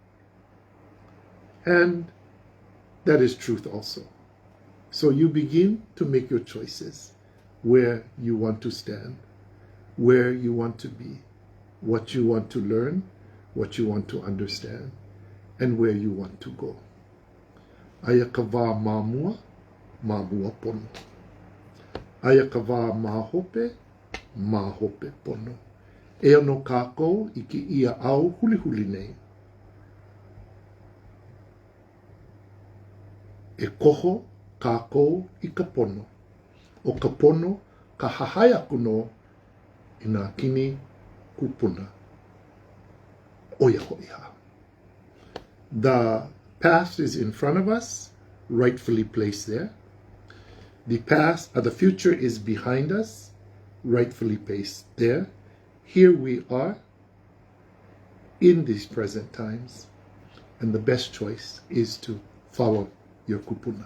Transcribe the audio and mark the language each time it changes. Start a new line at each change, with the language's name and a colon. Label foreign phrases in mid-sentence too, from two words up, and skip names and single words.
English: And that is truth also. So you begin to make your choices, where you want to stand, where you want to be, what you want to learn, what you want to understand, and where you want to go.
Hawaiian: Aia ka wā mamua pono. Aia ka wā mahope pono. E ono kākou I ki ia au huli huli nei. E koho kākou I ka pono. O ka pono ka hahai aku no I nā kini kupuna. Oia HoʻI ha.
English: The past is in front of us, rightfully placed there. The future is behind us, rightfully placed there. Here we are in these present times, and the best choice is to follow your kupuna.